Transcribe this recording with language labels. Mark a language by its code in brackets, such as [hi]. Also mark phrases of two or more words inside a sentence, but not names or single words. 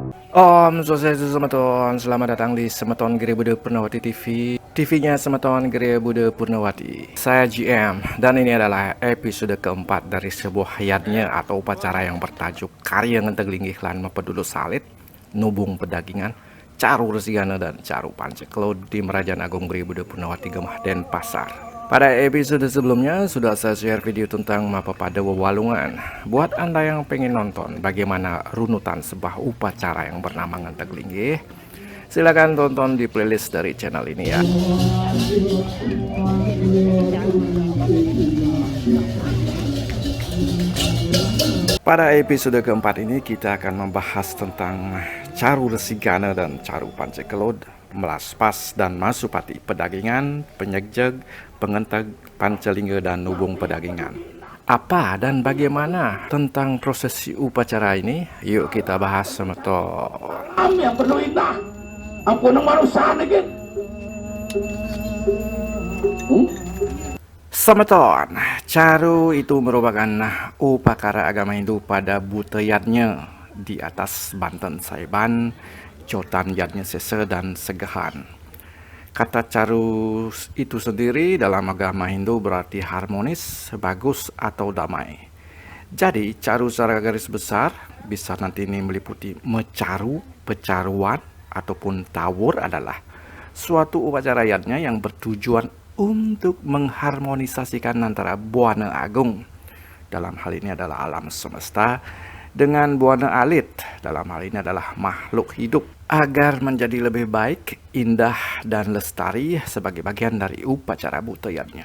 [sa] Om Swastiastu Semeton, [id] selamat datang di Semeton Gria Buda Purnawati TV. TV-nya Semeton Gria Buda Purnawati. Saya GM, dan ini adalah episode keempat dari sebuah hayatnya atau upacara yang bertajuk Karya Ngenteg Linggih Lan Mapedulu Salit, Nubung Pedagingan, Caru Resigana dan Caru Panceklo di Merajaan Agung Gria Buda Purnawati Gemah Denpasar. Pada episode sebelumnya sudah saya share video tentang Mapapada Wewalungan. Buat Anda yang pengen nonton bagaimana runutan sebuah upacara yang bernama Ngenteg Linggih, silakan tonton di playlist dari channel ini ya. Pada episode keempat ini kita akan membahas tentang Caru Resigana dan Caru Panceklo, Melaspas dan Masupati, Pedagingan, Penyegjeg, Pengenteg, Pancelingge, dan Nubung Pedagingan. Apa dan bagaimana tentang prosesi upacara ini? Yuk kita bahas semeton. Yang perlu itah, ampun manusia nih. Semeton, Caru itu merupakan upacara agama Hindu pada buteyatnya di atas Banten Saiban, Jotan Yatnya Sese dan Segahan. Kata Caru itu sendiri dalam agama Hindu berarti harmonis, bagus atau damai. Jadi Caru secara garis besar bisa nanti ini meliputi mecaru, pecaruan ataupun tawur adalah suatu upacara yatnya yang bertujuan untuk mengharmonisasikan antara Buana Agung, dalam hal ini adalah alam semesta, dengan Buana Alit, dalam hal ini adalah makhluk hidup, agar menjadi lebih baik, indah, dan lestari sebagai bagian dari upacara buteyatnya.